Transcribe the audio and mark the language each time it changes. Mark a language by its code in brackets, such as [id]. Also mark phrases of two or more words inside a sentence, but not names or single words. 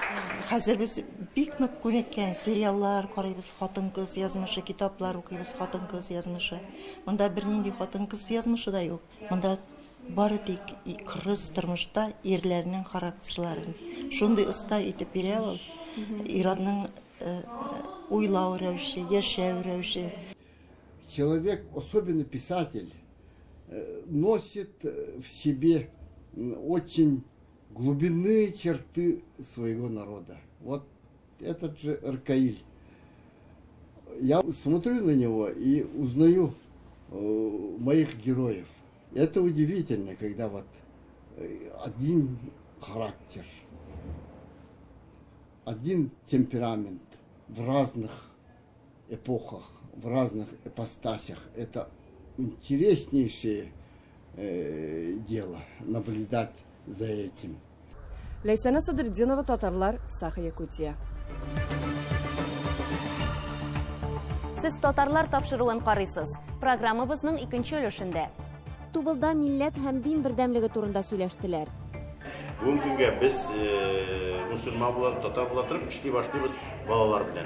[tt] Хәзер без бик нык күнеккән сериаллар карыйбыз, хатын-кыз язмышы, китаплар укыйбыз, хатын-кыз язмышы. Монда бернинди хатын-кыз язмышы да юк. Монда бары тик кырыс тормышта ирләрнең характерларын шундый оста итеп бирә ул. Иранның уйлау рәвеше, яшәү рәвеше. [ru] Человек, особенно писатель, носит в себе очень глубинные черты своего народа. Вот этот же Аркаиль. Я смотрю на него и узнаю моих героев. Это удивительно, когда вот один характер, один темперамент в разных эпохах, в разных ипостасях. Это интереснейшее дело наблюдать за этим. [tt] Ләйсәнә Садырдинова, татарлар, Саха-Якутия. Сез татарлар тапшыруын карыйсыз. Программабызның икенче өлешендә. Тубылда милләт һәм дин бердәмлеге турында сөйләштеләр. Бүгенге көнгә без мусульман булар, татар була торып эшли башлыйбыз балалар белән.